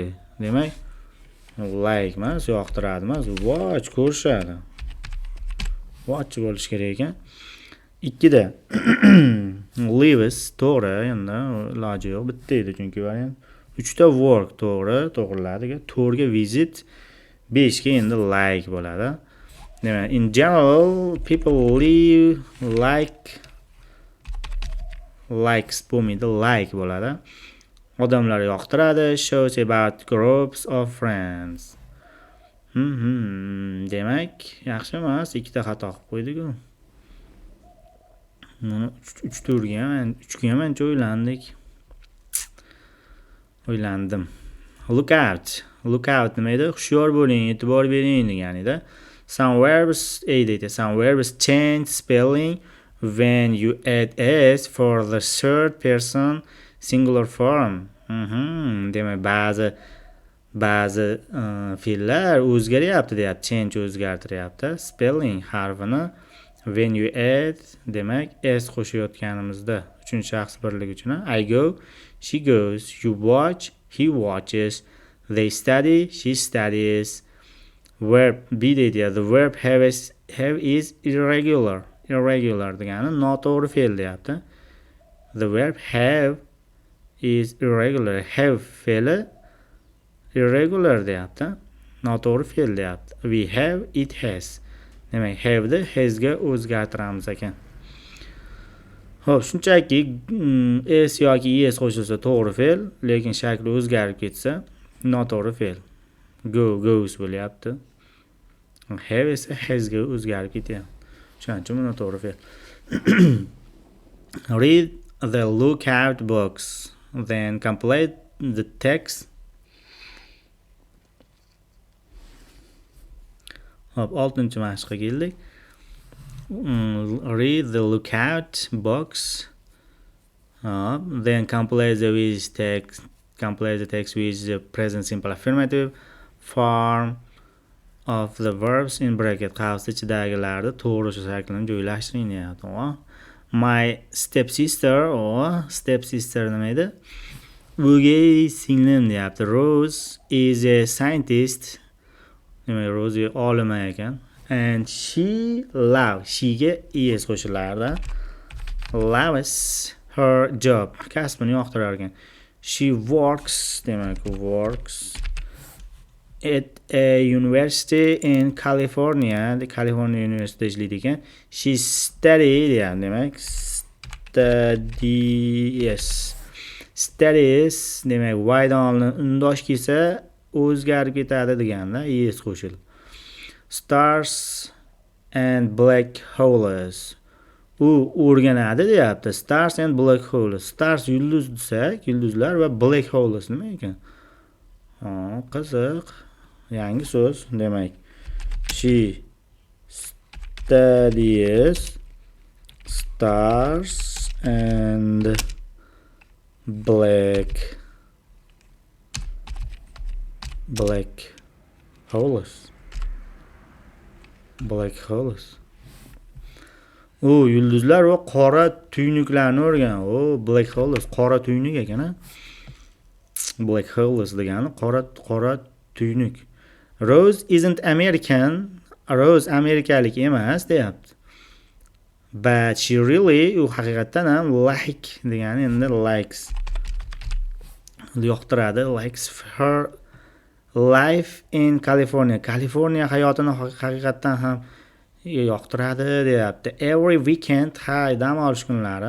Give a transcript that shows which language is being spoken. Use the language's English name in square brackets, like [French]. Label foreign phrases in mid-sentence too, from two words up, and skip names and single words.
[Uzbek] Demak, like emas, yoqtiradi emas, watch ko'rishadi. Watch bo'lish kerak ekan. 2da lives to'g'ri, endi iloji yo'q, bitta edi chunki variant. 3da work to'g'riladi. 4ga visit, 5ga endi like bo'ladi. Demak, [English] in general people live likes [Uzbek] bo'lmaydi, like bo'ladi. Odamlar yoqtiradi. [English] Shows about groups of friends. [Uzbek] Demak, yaxshi emas, 2ta xato qilib qo'ydik-ku. Mana 3ga ham ancha o'ylandim. [English] Look out [Uzbek] nima edi? Hushyor bo'ling, e'tibor bering degani-da. [English] Some verbs change spelling when you add s for the third person singular form. [Uzbek] Demak, ba'zi fe'llar o'zgaryapti deyapti. [English] Change o'zgartiryapti. Spelling harfini when you add [Uzbek] demak s qo'shayotganimizda 3-shaxs birligi uchun [English] I go, she goes, you watch, he watches, they study, she studies. Verb be deydi. The verb have is irregular [Uzbek] degani noto'g'ri fe'l deyapti. [English] The verb have is irregular. [Uzbek] Have fe'li irregular deyapti. Noto'g'ri fe'l deyapti. [English] We have, it has. [Uzbek] Demak, have'ni has'ga o'zgartiramiz ekan. Xo'p, shunchaki s yoki es qo'shilsa to'g'ri fe'l, lekin shakli o'zgarib ketsa noto'g'ri fe'l. Goes bo'lyapti. Have esa has'ga o'zgarib ketyapti. Shuning uchun noto'g'ri fe'l. [English] Read the lookout box, then complete the text. [Uzbek] Hop, 6-chi mashqqa keldik. [English] Read the lookout box. Then complete the text. Complete the text with the present simple affirmative form of the verbs in bracket. [Uzbek] Qavs ichidagilarni to'g'ri shaklini joylashtiring deyapti. [English] My stepsister [Uzbek] nima edi? O'gay singlim deyapti. [English] Rose is a scientist. [Uzbek] Demak, Rose olima ekan. [English] And she [Uzbek] she'ga es qo'shilardi. [English] Loves her job. [Uzbek] Kasbini yoqtirar ekan. [English] She works at a university in California. [Uzbek] The California University ishlaydi ekan. [English] She studies [Uzbek] demak, vaydonni undosh kelsa o'zgarib ketadi deganda es qo'shildi. [English] Stars and black holes. [Uzbek] U o'rganadi deyapti. [English] Stars and black holes. [Uzbek] Stars yulduz desak, yulduzlar va [English] black holes [Uzbek] nima ekan? Qiziq. Yangi so'z. Demak, [English] she studies stars and black holes. [Uzbek] U yulduzlar va qora tuynuklarni o'rgan. [English] Black holes [Uzbek] qora tuynuk ekan. [English] Black holes [Uzbek] degani qora tuynuk. [English] Rose isn't American. [Uzbek] Rose amerikalik emas deyapti. [English] But she really [Uzbek] u haqiqatan ham like degani endi likes. Yoqtiradi. [English] Likes her life in California. [Uzbek] California hayotini haqiqatan ham yoqtiradi deyapti. [English] Every weekend, [Uzbek] har dam olish kunlari.